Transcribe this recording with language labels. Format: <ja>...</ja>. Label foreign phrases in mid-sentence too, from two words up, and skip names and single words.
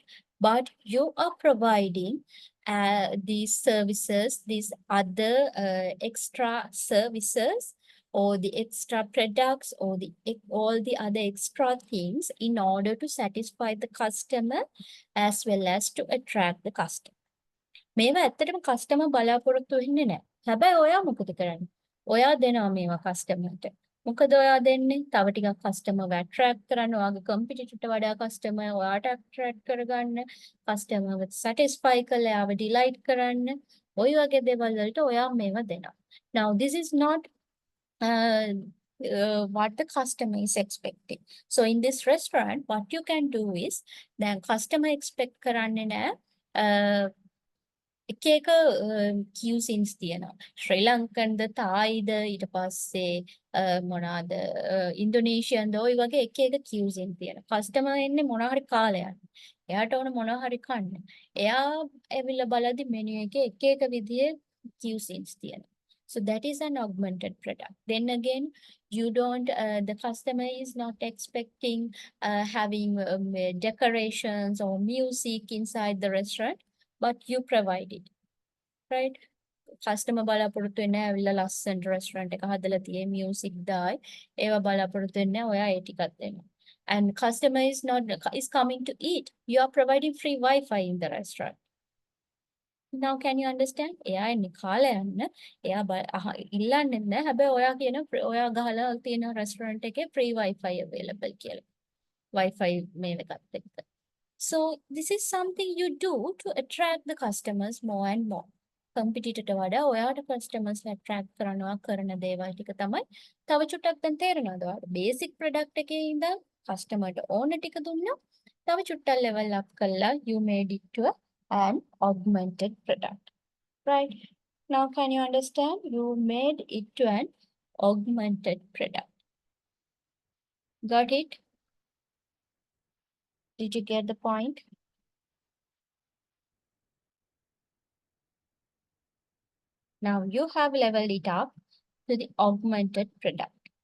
<en>But you are providing these services, these other extra services or the extra products or all the other extra things in order to satisfy the customer as well as to attract the customer.</en> <si>මේවා ඇත්තටම කස්ටමර් බලාපොරොත්තු වෙන්නේ නැහැ. හැබැයි ඔයා මොකද කරන්නේ? ඔයා දෙනවා මේවා කස්ටමර්ට. මොකද ඔයා දෙන්නේ? තව ටිකක්</si> <en>customer attract</en> <si>කරන්න, ඔයාගේ කම්පිටිටර්ට වඩා කස්ටමර් ඔයාට ඇට්‍රැක්ට් කරගන්න,</si> <en>customer satisfy</en> <si>කරලා එයාව ඩිලයිට් කරන්න. ඔය වගේ දේවල් වලට ඔයා මේවා දෙනවා.</si> <en>Now this is not what the customer is expecting. So in this restaurant, what you can do is, then customer expect</en> <si>කරන්නේ නැහැ එක එක</si> <en>cuisines තියෙනවා.</en> <si>ශ්‍රී ලංකන්ද, තායිද, ඊට පස්සේ මොනවාද ඉන්ඩෝනේෂියන්ද ඔය වගේ එක එක cuisine තියෙනවා. කස්ටමර් එන්නේ මොනවා හරි කාලේ යන්න. එයාට ඕන මොනවා හරි කන්න. එයා ඇවිල්ලා බලද්දි මෙනු එකේ එක එක විදිහේ cuisines තියෙනවා.</si> <en>So that is an augmented product. Then again, you don't, the customer is not expecting having decorations or music inside the restaurant, but you provide it, right?</en> <si>Customer බලාපොරොත්තු වෙන්නේ ඇවිල්ලා ලස්සනට restaurant එක හදලා තියෙයි music දායි ඒවා බලාපොරොත්තු වෙන්නේ ඔයා ඒ ටිකක් දෙනවා.</si> <en>And customer is not is coming to eat. You are providing free Wi-Fi in the restaurant. Now can you understand?</en> <si>එයා එන්නේ කාලා යන්න. එයා ඉල්ලන්නේ නැහැ. හැබැයි ඔයා කියන ඔයා ගහලා තියෙන restaurant එකේ</si> <en>free Wi-Fi available</en> <si>කියලා. Wi-Fi මේව එකත් එක්ක.</si> <en>So this is something you do to attract the customers more and more.</en> <si>Competitor වඩා ඔයාට</si> <en>customers attract</en> <si>කරනවා කරන දේවල් ටික තමයි තව චුට්ටක් දැන් තේරෙනවද ඔයාලට</si> <en>basic product</en> <si>එකේ ඉඳන් customer ට ඕන ටික දුන්නා තව චුට්ටක්</si> <en>level up</en> <si>කළා</si> <en>you made it to an augmented product, right? Now can you understand? You made it to an augmented product. Got it? Did you get the point? Now you have leveled it up to the augmented product.</en>